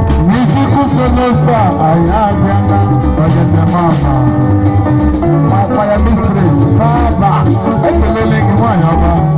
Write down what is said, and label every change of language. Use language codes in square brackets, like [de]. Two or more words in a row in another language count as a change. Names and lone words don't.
[en] Musical solo star, [ig] anyị abịala, onye nne m ama. [en] My choir mistress, [ig] Faba, ekelele gị, nwanyị ọma.